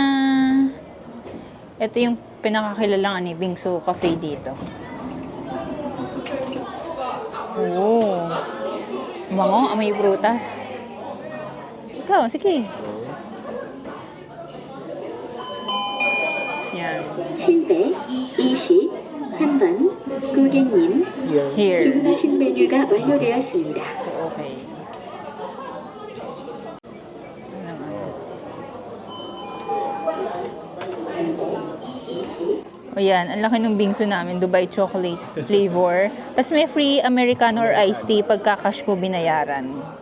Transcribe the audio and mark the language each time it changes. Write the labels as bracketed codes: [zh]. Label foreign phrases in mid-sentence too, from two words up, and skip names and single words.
[tl] Ito yung pinakakilalang bingso cafe dito. Oh. Bango, amoy prutas. Ikaw, sige. Yan. [ko] 723번 고객님 [en] Here. [ko] 주문하신 메뉴가 완료되었습니다. [en] Okay. [tl] O yan, ang laki ng bingso namin, [en] Dubai chocolate flavor. [tl] Tapos may free Americano or [en] iced tea [tl] pagka cash mo binayaran.